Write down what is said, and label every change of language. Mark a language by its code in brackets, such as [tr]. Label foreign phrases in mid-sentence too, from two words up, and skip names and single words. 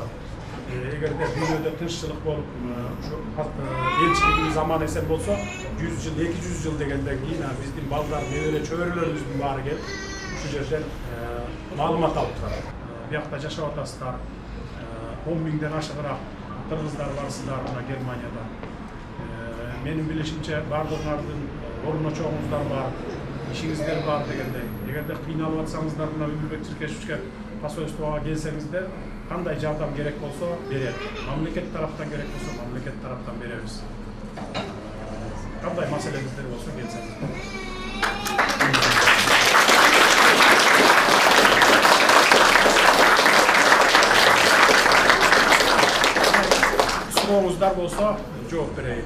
[ky] Эгерде дүйнөдө тынччылык болуп, ушу элчилигибиз аман эсен болсо, 100 жыл, 200 жыл дегенден кийин биздин балдар, небере чөбөрөлөрүбүздүн баары келип, ушул жерден маалымат алып турат. Биякта жашап атасыздар, 10 миңден ашыгыраак кыргыздар барсыздар мына Германияда. Менин билишимче бардыгыңардын орунда чоңуңуздар бар. Иштериңиздер бар дегенде. Эгерде кыйналып атсаңыздар мына өмүрбек Чиркешевге посольствого келсеңиздер, кандай жардам керек болсо берет. Мамлекет тараптан керек болсо мамлекет тараптан беребиз. Кандай маселеңиздер болсо келсеңиздер. Сурооңуздар болсо жооп берейин.